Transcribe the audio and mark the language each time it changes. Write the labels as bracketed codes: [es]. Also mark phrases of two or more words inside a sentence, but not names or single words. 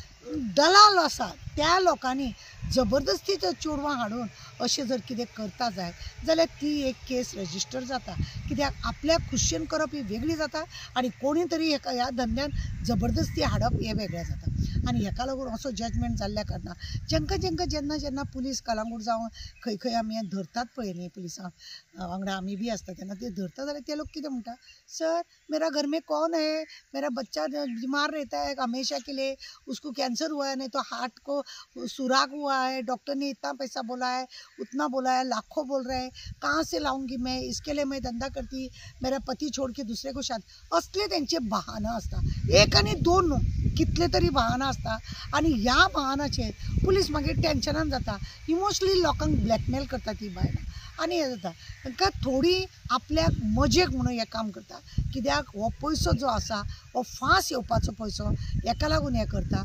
[kok] दलाल आसा त्या लोकांनी जबरदस्ती जर चेडवां हाडून अशें जर कितें करता जायत जाल्यार ती एक [en] case register [kok] जाता, कित्याक आपल्याक खुशेन करप ही वेगळी जाता आनी कोणी तरी ह्या धंद्यान जबरदस्ती हाडप हें वेगळें जाता। आनी हेका लागून असो जजमेंट जाल्ल्या कारणान जेंका जेन्ना जेन्ना पुलीस कलंगूट जावं खंय खंय आमी धरतात पळय न्ही पुलिसां वांगडा आमी बी आसता तेन्ना ते धरता जाल्यार ते लोक कितें म्हणटा, सर [hi] मेरा घर में कौन है, मेरा बच्चा बीमार रहता है हमेशा के लिए, उसको कैंसर हुआ है, नहीं तो हार्ट को सुराग हुआ है, डॉक्टर ने इतना पैसा बोला है, उतना बोला है, लाखों बोल रहे हैं, कहाँ से लाऊंगी मैं, इसके लिए मैं धंधा करती, मेरा पति छोड़ के दूसरे को शादी, [kok] असले तेंचे बहाना आसता, एक आनी दोन न्हू कितले तरी बहाना आसता आनी ह्या बहानाचेर पुलीस मागीर टेन्शनान जाता, इमोशनली लोकांक ब्लॅकमेल करता ती बायलां आनी हें जाता तांकां थोडी आपल्याक मजेक म्हणून हें काम करता, कित्याक हो पयसो जो आसा हो फास येवपाचो पयसो हेका लागून हें करता।